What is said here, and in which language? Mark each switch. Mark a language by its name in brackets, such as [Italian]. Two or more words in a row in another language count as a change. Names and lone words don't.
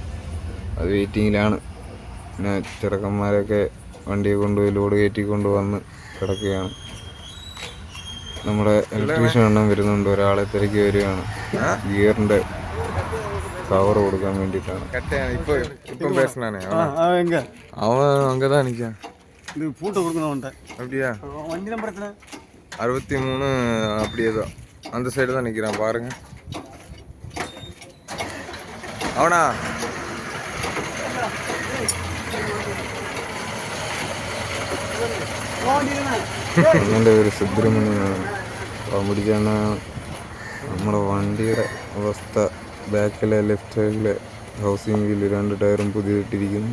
[Malayalam] അത് വെയിറ്റിങ്ങിലാണ്. പിന്നെ ചെറുക്കന്മാരൊക്കെ വണ്ടിയെ കൊണ്ടുപോയി ലോഡ് കയറ്റിക്കൊണ്ട് വന്ന് കിടക്കുകയാണ്. നമ്മുടെ ഇലക്ട്രീഷ്യൻ എണ്ണം വരുന്നുണ്ട്. ഒരാളെ തിരക്കി വരികയാണ്. ഗിയറിൻ്റെ കവർ കൊടുക്കാൻ വേണ്ടിയിട്ടാണ്. [Tamil] அவன் அங்கதான் நிற்கான். இது பூட்டை கொடுக்கணும். அப்படியா? வண்டி நம்பர் எத்தனை? 63. அப்படியே தான் அந்த சைடு தான் நிற்கிறான் பாருங்க. அவனா [Malayalam] എൻ്റെ പേര് സുബ്രഹ്മണ്യനാണ്. പിടിച്ചാണ് നമ്മുടെ വണ്ടിയുടെ അവസ്ഥ. ബാക്കിലെ ലെഫ്റ്റ് സൈഡിലെ [English] housing wheel [Malayalam] 2 ടയറും പുതിയതിട്ടിരിക്കുന്നു.